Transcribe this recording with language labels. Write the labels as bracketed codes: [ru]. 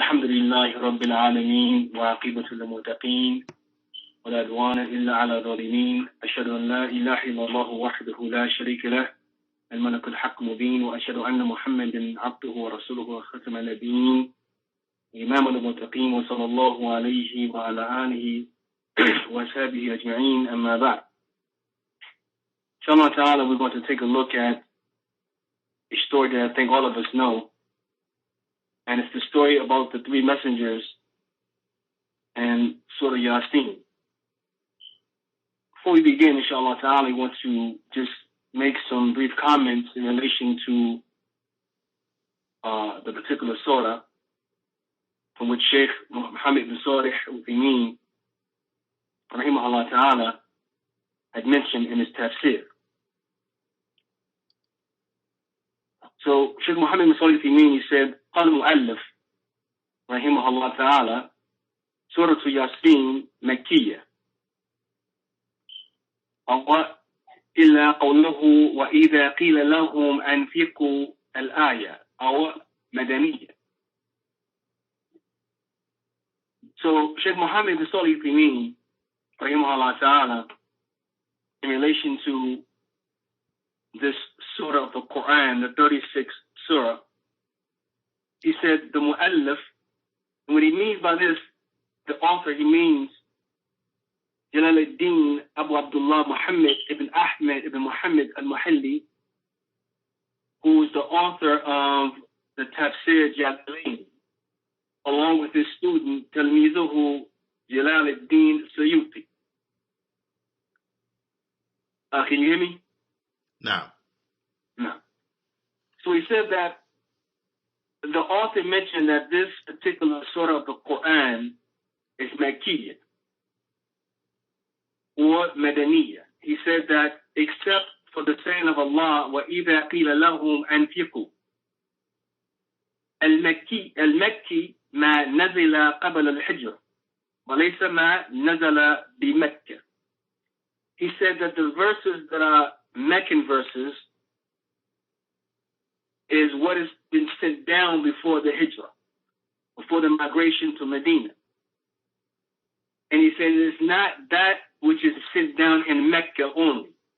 [ar] لله رب العالمين وعاقبة للمتقين ولا عدوان إلا على الظالمين أشهد أن لا إله إلا الله وحده لا شريك له الملك الحق مبين وأشهد أن محمدا عبده ورسوله وختم النبيين إمام المتقين وصلى الله عليه وعلى آله وصحبه أجمعين أما بعد. [en] Inshallah ta'ala, we're going to take a look at a story that I think all of us know. And it's the story about the three messengers and Surah Yaseen. Before we begin, inshallah ta'ala, I want to just make some brief comments in relation to the particular surah from which Sheikh Muhammad bin Salih al-Uthaymeen, rahimahullah ta'ala, had mentioned in his tafsir. So Sheikh Muhammad bin Salih al-Uthaymeen, he said, [ar] قال المؤلف رحمه الله تعالى سورة ياسين مكية إلا قوله وإذا قيل لهم أنفقوا الآية أو مدنية. [en] So Sheikh Muhammad bin Salih al-Uthaymeen rahimahullah ta'ala, in relation to this surah of the Qur'an, the 36th surah, he said the mu'allif, and what he means by this, the author, he means Jalaluddin Abu Abdullah Muhammad ibn Ahmed ibn Muhammad al-Muhalli, who is the author of the Tafsir Jalalain, along with his student Talmizuhu Jalaluddin Suyuti. Can you hear me? No. No. So he said that the author mentioned that this particular surah of the Qur'an is Makkiyah or Madaniyah. He said that except for the saying of Allah, [ar] وَإِذَا قِيلَ لَهُمْ أَنْفِقُوا. المكي ما نزل قبل الحجر وليس ما نزل بمكة. [en] He said that the verses that are Meccan verses is what has been sent down before the Hijrah, before the migration to Medina. And he said it's not that which is sent down in Mecca only.